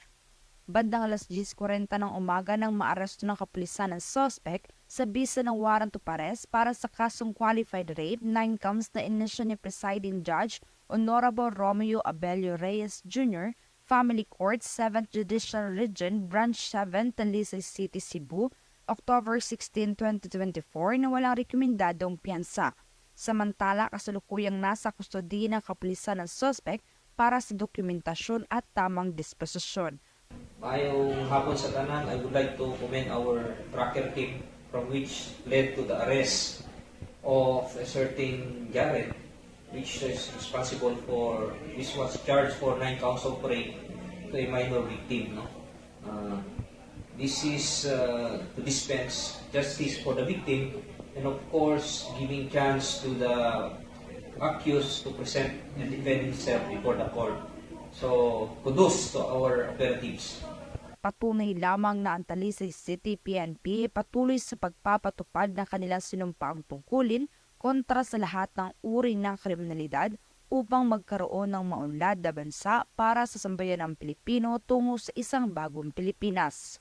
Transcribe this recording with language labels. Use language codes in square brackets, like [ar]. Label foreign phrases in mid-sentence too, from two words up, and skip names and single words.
[tl] Bandang alas 10:40 ng umaga nang maaresto ng kapulisan ng suspect sa bisa ng [en] warrant of arrest [tl] para sa kasong [en] qualified rape, [tl] 9 counts na inisyu ni Presiding Judge Honorable Romeo Abelio Reyes Jr., Family Court, 7th Judicial Region, Branch 7, Talisay City, Cebu, October 16, 2024 na walang rekomendadong piyansa. Samantala, kasalukuyang nasa kustodiya ng kapulisan ng suspect para sa dokumentasyon at tamang disposisyon. [ceb] Maayong hapon sa tanan, [en] I would like to commend our tracker team from which led to the arrest of a certain Garrett, which was charged for 9 counts of rape to a minor victim. No? This is to dispense justice for the victim and of course giving chance to the accused to present and defend himself before the court. So, kudos to our operatives. [tl] Patunay lamang na ang Talisay City PNP patuloy sa pagpapatupad ng kanilang sinumpaang tungkulin kontra sa lahat ng uri ng kriminalidad upang magkaroon ng maunlad na bansa para sa sambayan ng Pilipino tungo sa isang bagong Pilipinas.